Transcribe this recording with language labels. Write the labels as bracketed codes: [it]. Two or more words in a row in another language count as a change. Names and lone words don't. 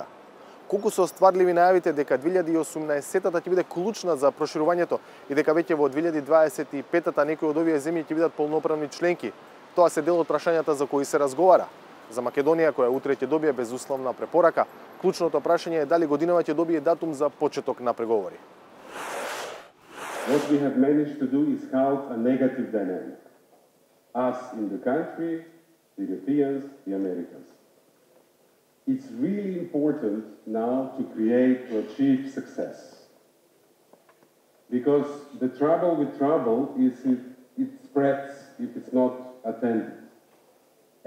[mk] Колку се остварливи најавите дека 2018-та ќе биде клучна за проширувањето и дека веќе во 2025-та некои од овие земји ќе бидат полноправни членки. Тоа се дел од прашањата за кои се разговара. За Македонија, која утре ќе добие безусловна препорака, клучното прашање е дали годинава ќе добие датум за почеток на преговори. [en] What we have managed to do is halt a negative dynamic. Us in the country, the Europeans, the Americans. It's really important now to create, to achieve success. Because the trouble with trouble is it spreads if it's not attended.